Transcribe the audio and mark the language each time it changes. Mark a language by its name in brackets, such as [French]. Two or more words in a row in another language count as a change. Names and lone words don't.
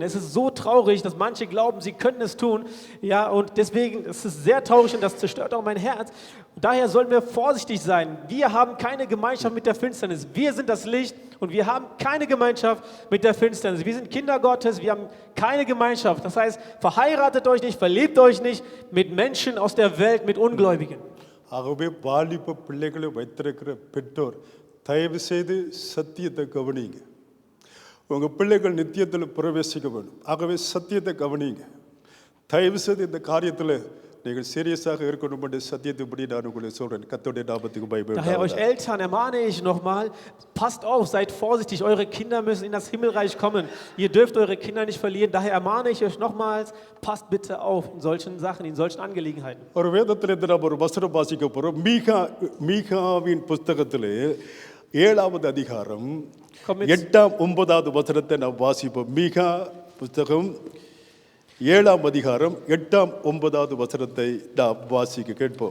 [German] Es ist so traurig, dass manche glauben, sie könnten es tun. Ja, und deswegen ist es sehr traurig und das zerstört auch mein Herz. Und daher sollen wir vorsichtig sein. Wir haben keine Gemeinschaft mit der Finsternis. Wir sind das Licht und wir haben keine Gemeinschaft mit der Finsternis. Wir sind Kinder Gottes, wir haben keine Gemeinschaft. Das heißt, verheiratet euch nicht, verlebt euch nicht mit Menschen aus der Welt, mit Ungläubigen. [Tamil] ஆகவே வாலிப பிள்ளைகளை வைத்திருக்கிற பெற்றோர் தயவு செய்து சத்தியத்தை கவனிங்க. உங்கள் பிள்ளைகள் நித்தியத்தில் பிரவேசிக்க வேண்டும். ஆகவே சத்தியத்தை கவனிங்க. தயவு செய்து இந்த காரியத்தில் நீங்கள் சீரியஸாக இருக்கணும் என்று சத்தியத்தைப்படி நான் உங்களுக்கு சொல்றேன். கர்த்தருடைய நாமத்துக்கு [German] Daher euch [Tamil] பயப்படாதீங்க. [German] Eltern ermahne ich nochmal, passt auf, seid vorsichtig, eure Kinder müssen in das Himmelreich kommen. Ihr dürft eure Kinder nicht verlieren. Daher ermahne ich euch nochmals, passt bitte auf in solchen Sachen, in solchen Angelegenheiten. [Tamil] ஒரு வேதத்தில் நாம் ஒரு வசனம் வாசிக்க போகிறோம். மீகாவின் புஸ்தகத்தில் 7வது அதிகாரம் 8ஆம் 9வது வசனத்தை நாம் வாசிப்போம். மீகா புஸ்தகம் 7ஆம் அதிகாரம் 8ஆம் 9வது வசனத்தை நாம் வாசிக்க கேட்போம்.